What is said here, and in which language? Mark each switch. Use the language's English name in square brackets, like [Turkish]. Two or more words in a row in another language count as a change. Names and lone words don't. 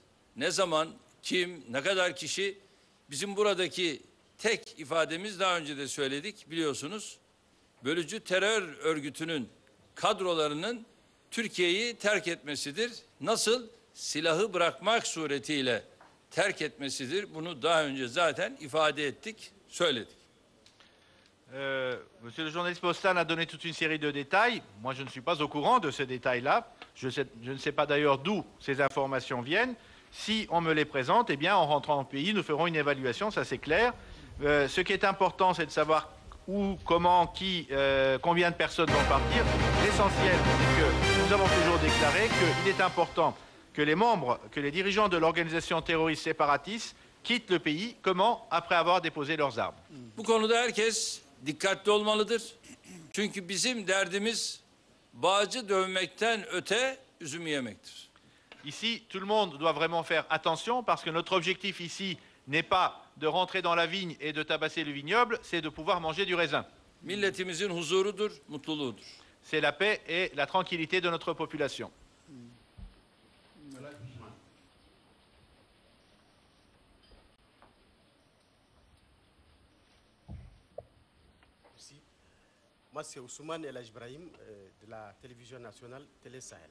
[Turkish] Ne zaman, kim, ne kadar kişi, bizim buradaki tek ifademiz daha önce de söyledik biliyorsunuz. Bölücü terör örgütünün kadrolarının Türkiye'yi terk etmesidir. Nasıl? Silahı bırakmak suretiyle terk etmesidir. Bunu daha önce zaten ifade ettik, söyledik. [French] Monsieur le journaliste Postan a donné toute une série de détails. Moi, je ne suis pas au courant de ces détails-là. Je ne sais pas d'ailleurs d'où ces informations viennent. Si on me les présente, eh bien, en rentrant au pays, nous ferons une évaluation, ça c'est clair. Ce qui est important, c'est de savoir où, comment, qui, combien de personnes vont partir. L'essentiel, c'est que nous avons toujours déclaré qu'il est important que les membres, que les dirigeants de l'organisation terroriste séparatiste quittent le pays. Comment? Après avoir déposé leurs armes. [Turkish] Bu konuda herkes dikkatli olmalıdır. Çünkü bizim derdimiz bağcı dövmekten öte üzümü yemektir. [French] Ici, tout le monde doit vraiment faire attention parce que notre objectif ici n'est pas de rentrer dans la vigne et de tabasser le vignoble, c'est de pouvoir manger du raisin. [Turkish] Milletimizin huzurudur, mutluluğudur. [French] C'est la paix et la tranquillité de notre population. Moi, c'est Ousmane El Ibrahim de la télévision nationale Télé Sahel.